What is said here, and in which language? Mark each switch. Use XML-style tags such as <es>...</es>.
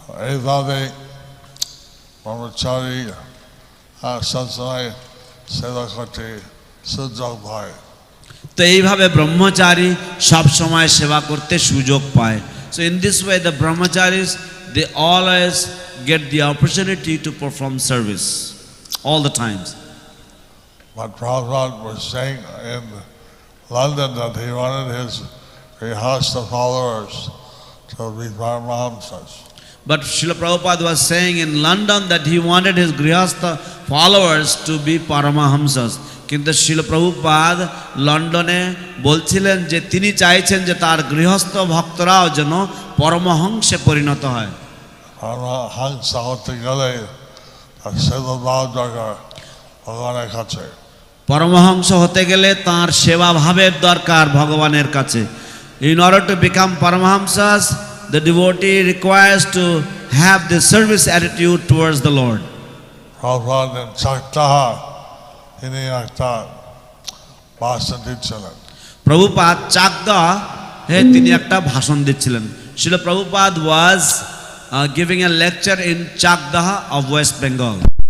<bn>এইভাবে ব্রহ্মচারী সবসময় সেবা করতে সুযোগ পায়। তো এইভাবে ব্রহ্মচারী সব সময় সেবা করতে সুযোগ পায়।</bn> <en>So in this way the brahmacharis, they always get the opportunity to perform service all the times. But Prabhupada was saying in London that he wanted his grihastha followers to be Paramahamsas. But Srila Prabhupada was saying in London that he wanted his grihastha followers to be Paramahamsas.</en> <bn>কিন্তু Srila Prabhupada লন্ডনে বলছিলেন যে তিনি চাইছেন যে তার গৃহস্থ ভক্তরাও যেন পরমহংসে পরিণত হয়। পরমহংসা হতে গেলে তার সেবা ভাব দরকার ভগবানের কাছে। পরমহংস হতে গেলে তার সেবা ভাবের দরকার ভগবানের কাছে।</bn> <en>In order to become Paramahamsas, the devotee requires to have the service attitude towards the Lord.</en> <bn>Prabhupada and Chaktaha, তিনি একটা ভাষণ দিচ্ছিলেন। প্রভুপাদ চাকদা তিনি একটা ভাষণ দিচ্ছিলেন।</bn> <en>Srila Prabhupada was giving a lecture in Chakdaha of West Bengal.</en>